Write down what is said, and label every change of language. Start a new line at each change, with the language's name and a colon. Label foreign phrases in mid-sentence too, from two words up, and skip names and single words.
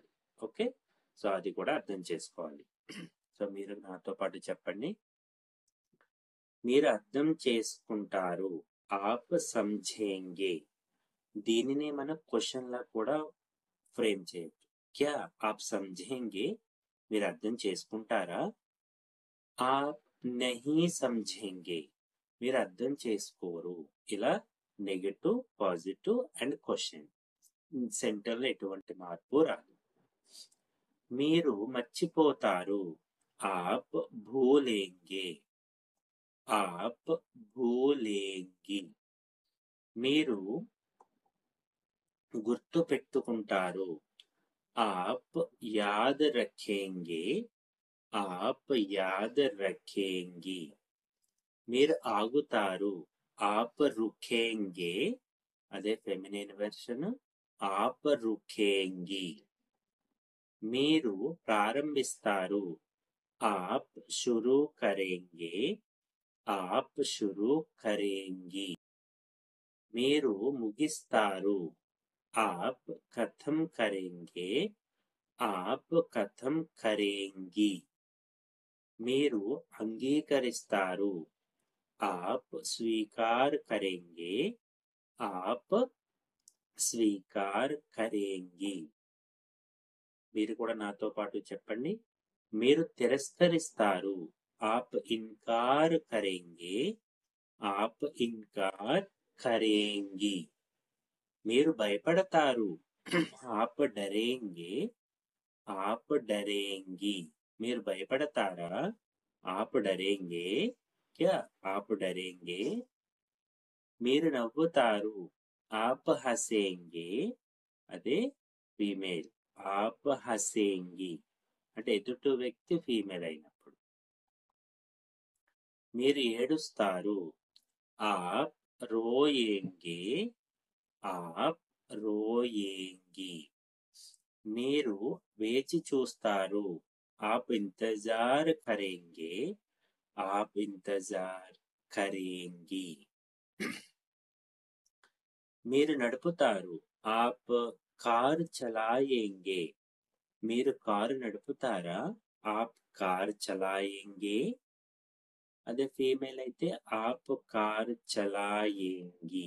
English: okay, so
Telugu: అది కూడా అర్థం చేసుకోవాలి. సో మీరు నాతో పాటు చెప్పండి. మీరు అర్థం చేసుకుంటారు,
Hindi: आप समझेंगे.
Telugu: దీనిని మనం క్వశ్చన్ లా కూడా ఫ్రేమ్ చేయొచ్చు.
Hindi: क्या आप समझेंगे,
Telugu: మీరు అర్థం చేసుకుంటారా.
Hindi: आप नहीं समझेंगे,
Telugu: మీరు అర్థం చేసుకోరు. ఇలా
English: negative, positive and question.
Telugu: సెంటర్ లో ఎటువంటి మార్పు రాదు. మీరు మర్చిపోతారు,
Hindi: आप भूलेंगे. आप भूलेंगी,
Telugu: మీరు గుర్తు పెట్టుకుంటారు.
Hindi: आप याद रखेंगे. आप याद रखेंगी,
Telugu: మీరు ఆగుతారు.
Hindi: आप रुकेंगे, అదే
English: feminine version,
Hindi: आप रुकेंगी.
Telugu: మీరు ప్రారంభిస్తారు,
Hindi: आप शुरू करेंगे. आप शुरू करेंगी.
Telugu: మీరు ముగిస్తారు,
Hindi: आप ख़त्म करेंगे. आप ख़त्म करेंगी.
Telugu: మీరు అంగీకరిస్తారు,
Hindi: आप स्वीकार करेंगे. आप स्वीकार करेंगी.
Telugu: మీరు కూడా నాతో పాటు చెప్పండి. మీరు తిరస్కరిస్తారు,
Hindi: आप इनकार करेंगे. आप इनकार करेंगी.
Telugu: మీరు భయపడతారు,
Hindi: आप डरेंगे. आप डरेंगी.
Telugu: మీరు భయపడతారా,
Hindi: आप डरेंगे. क्या आप डरेंगे.
Telugu: మీరు నవ్వుతారు,
Hindi: आप हँसेंगे.
Telugu: అదే ఫీమేల్,
Hindi: आप हँसेंगी
Telugu: అంటే ఎదుటి వ్యక్తి ఫీమేల్ అయినప్పుడు. మీరు ఏడుస్తారు,
Hindi: आप रोएँगे. आप रोएँगी.
Telugu: మీరు వేచి చూస్తారు,
Hindi: आप इंतज़ार करेंगे. आप इंतज़ार करेंगी.
Telugu: మీరు నడుపుతారు,
Hindi: आप कार चलाएँगे.
Telugu: మీరు కారు నడుపుతారా,
Hindi: आप कार चलाएँगे.
Telugu: అదే ఫీమేల్ అయితే
Hindi: आप कार चलाएँगी.